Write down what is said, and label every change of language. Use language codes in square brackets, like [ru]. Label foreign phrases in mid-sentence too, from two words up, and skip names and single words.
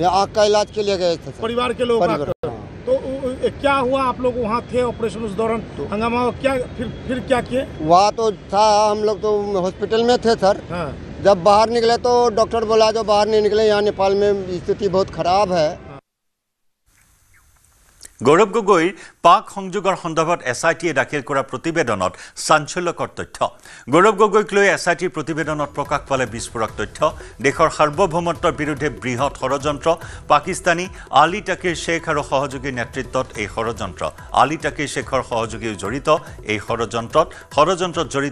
[hi] ये आँख का इलाज के लिए गए थे परिवार के लोग तो क्या हुआ आप लोग वहाँ थे ऑपरेशन उस दौरान हंगामा क्या फिर क्या किए वहाँ तो था हम लोग तो हॉस्पिटल में थे सर जब बाहर निकले तो डॉक्टर बोला जो बाहर नहीं निकले यहाँ नेपाल में स्थिति बहुत खराब है [as] গৌৰৱ গগৈৰ পাক সংযোগৰ সন্দৰ্ভত এছআইটিয়ে দাখিল কৰা প্ৰতিবেদনত চাঞ্চল্যকৰ তথ্য গৌৰৱ গগৈক লৈ এছআইটিৰ প্ৰতিবেদনত প্ৰকাশ পালে বিস্ফোৰক তথ্য দেশৰ সাৰ্বভৌমত্বৰ বিৰুদ্ধে বৃহৎ ষড়যন্ত্ৰ পাকিস্তানী আলী তাকিৰ শেখ আৰু সহযোগীৰ নেতৃত্বত এই ষড়যন্ত্ৰ আলী তাকিৰ শেখৰ সহযোগীও জড়িত এই ষড়যন্ত্ৰত জড়িত